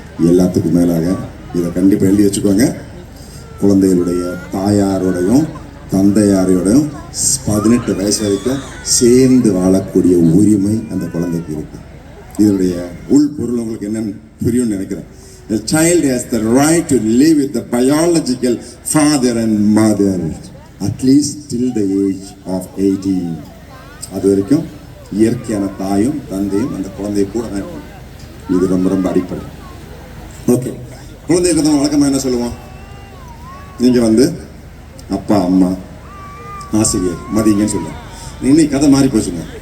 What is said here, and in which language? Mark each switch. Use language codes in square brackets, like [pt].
[ta] எல்லாத்துக்கும் மேலாக இதை கண்டிப்பாக எழுதி வச்சுக்கோங்க, குழந்தைகளுடைய தாயாரோடையும் தந்தையாரோடையும் 18 வயசு வரைக்கும் சேர்ந்து வாழக்கூடிய உரிமை அந்த குழந்தைக்கு இருக்கு. இதனுடைய உள் பொருள் உங்களுக்கு என்னன்னு புரியும்னு நினைக்கிறேன். [en] The child has the right to live with the biological father and mother at least till the age of 18. [ta] அது வரைக்கும் இயற்கையான தாயும் தந்தையும் அந்த குழந்தைய கூட தான் இருக்கும். இது ரொம்ப ரொம்ப அடிப்படை. ஓகே, குழந்தைகளுக்கு தான் வழக்கமாக என்ன சொல்லுவோம்? நீங்கள் வந்து அப்பா அம்மா ஆசிரியர் மதிங்கன்னு சொல்லுவோம். இன்னைக்கு கதை மாறி போச்சுங்க.